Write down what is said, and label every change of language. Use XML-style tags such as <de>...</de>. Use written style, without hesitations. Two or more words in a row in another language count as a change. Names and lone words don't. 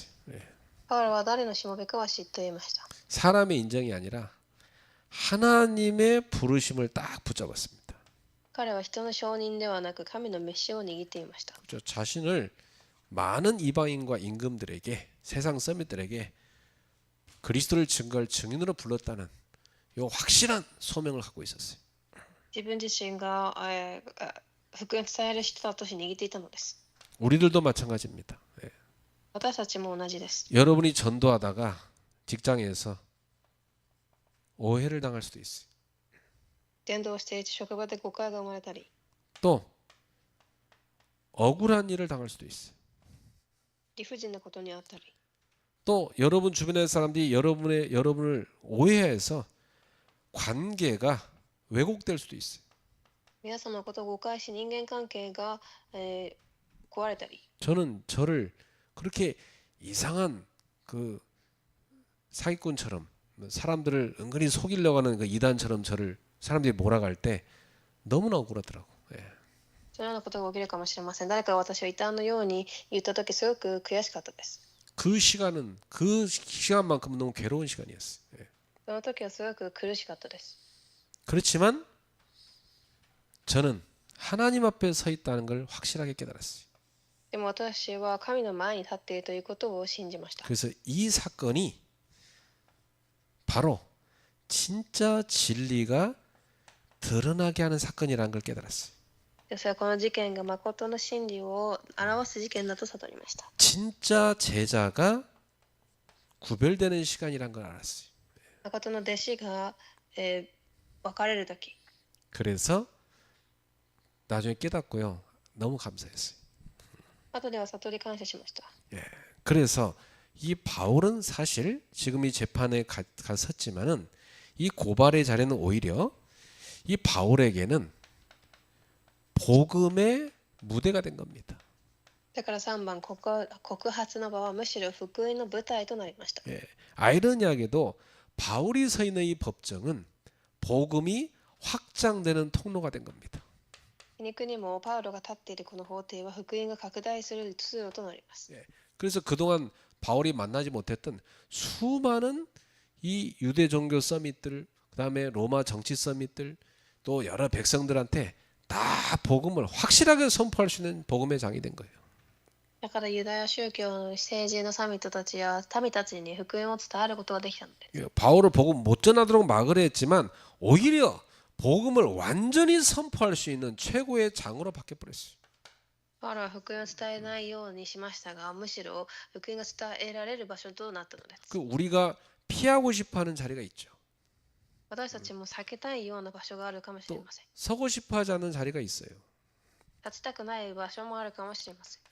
<ja>パウロは誰のしもべかは知っていました。</ja> <ko>사람의 인정이 아니라 하나님의 부르심을 딱 붙잡았습니다.</ko> <ja>彼は人の承認ではなく神の召しを握っていました。</ja> <ko>그렇죠? 자신을 많은 이방인과 임금들에게 세상 서밋들에게 그리스도를 증거할 증인으로 불렀다는 이 확실한 소명을 갖고 있었어요.</ko> <ja>自分自身が福音を伝える人だとして握っていたのです。</ja> <ko>우리들도 마찬가지입니다.</ko> <ja>私たちも同じです。</ja> <ko>여러분이 전도하다가 직장에서 오해를 당할 수도 있어요.</ko> <ja>伝道していて職場で誤解が生まれたり、</ja> <ko>또 억울한 일을 당할 수도 있어요.</ko> <ja>理不尽なことにあったり、</ja> <ko>또 여러분 주변의 사람들이 여러분을 오해해서 관계가 왜곡될 수도 있어요.</ko> <ja>皆さんのことを誤解し人間関係が、壊れたり、</ja> <ko>저는 저를 그렇게 이상한 그 사기꾼처럼 사람들을 은근히 속이려고 하는 그 이단처럼 저를 사람들이 몰아갈 때 너무나 억울하더라고.</ko> <ja>そのようなことが起きるかもしれません。誰かが私を異端のように言ったときすごく悔しかったです。</ja> <ko>그 시간만큼 너무 괴로운 시간이었어요.</ko> <ja>その時はすごく苦しかったです。</ja> <ko>그렇지만 저는 하나님 앞에 서 있다는 걸 확실하게 깨달았어요.</ko> <ja>でも私は神の前に立っているということを信じました。</ja> <ko>그래서 이 사건이 바로 진짜 진리가 드러나게 하는 사건이라는 걸 깨달았어요.</ko> <ja>それはこの事件が誠の真理を表す事件だと悟りました。</ja> <ko>진짜 제자가 구별되는 시간이란 걸 알았어요.</ko> <ja>誠の弟子が、分かれる時、</ja> <ko>그래서 나중에 깨닫고요. 너무 감사했어요.</ko> <ja>後では悟り感謝しました。</ja> <ko>그래서 이 바울은 사실 지금 이 재판에 갔었지만은 이 고발의 자리는 오히려 이 바울에게는 복음의 무대가 된 겁니다.</ko> <ja>だから3番告発の場はむしろ福音の舞台となりました。</ja> <ko>아이러니하게도 바울이 서 있는 이 법정은 복음이 확장되는 통로가 된 겁니다.</ko> <ja>皮肉にもパウロが立っているこの法廷は福音が拡大する通路となります。</ja> <ko>그래서 그동안 바울이 만나지 못했던 수많은 이 유대 종교 서밋들, 그다음에 로마 정치 서밋들, 또 여러 백성들한테 다 복음을 확실하게 선포할 수 있는 복음의 장이 된 거예요.</ko> <ja>だからユダヤ宗教の政治のサミットたちや民たちに福音を伝えることができたのです。</ja> <ko>바울은 복음 못 전하도록 막으려 했지만 오히려 복음을 완전히 선포할 수 있는 최고의 장으로 바뀌어버렸어요.</ko> <ja>パウロは福音を伝えないようにしましたが、むしろ福音が伝えられる場所となったのです。</ja> <ko>그 우리가 피하고 싶어하는 자리가 있죠.</ko> <ja>私たちも避けたいような場所があるかもしれません。</ja> <ko>서고 싶어하지 않는 자리가 있어요.</ko> <ja>立ちたくない場所もあるかもしれません。</ja>